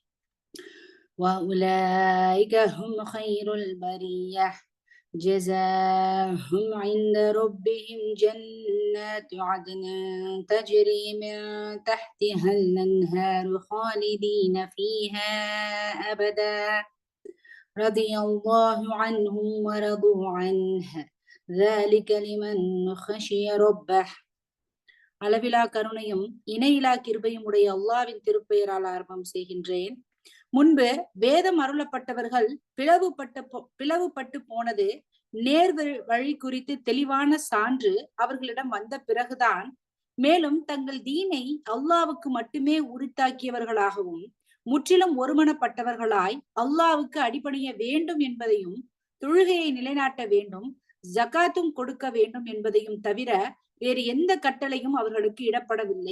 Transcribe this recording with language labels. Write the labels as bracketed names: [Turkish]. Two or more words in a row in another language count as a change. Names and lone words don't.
[Arabic] وأولئك هم خير البرية جزاهم عند ربهم جنات عدن تجري من تحتها الأنهار خالدين فيها أبدا رضي الله عنهم ورضوا عنه ذلك لمن خشي ربه. [Tamil] அளவிலா கருணையும் இணையிலா கிருபையும் உடைய அல்லாஹ்வின் திருப்பெயரால் ஆரம்பம் செய்கின்றேன். முன்பு வேதம் அருளப்பட்டவர்கள் பிளவுபட்டு போனது நேர் வழி குறித்து தெளிவான சான்று அவர்களிடம் வந்த பிறகுதான், மேலும் தங்கள் தீனை அல்லாஹ்வுக்கு மட்டுமே உரித்தாக்கியவர்களாகவும் முற்றிலும் ஒருமனப்பட்டவர்களாய் அல்லாஹ்வுக்கு அடிபணிய வேண்டும் என்பதையும், தொழுகையை நிலைநாட்ட வேண்டும், ஜகாத்தும் கொடுக்க வேண்டும் என்பதையும் தவிர வேறு எந்த கட்டளையும் அவர்களுக்கு இடப்படவில்லை.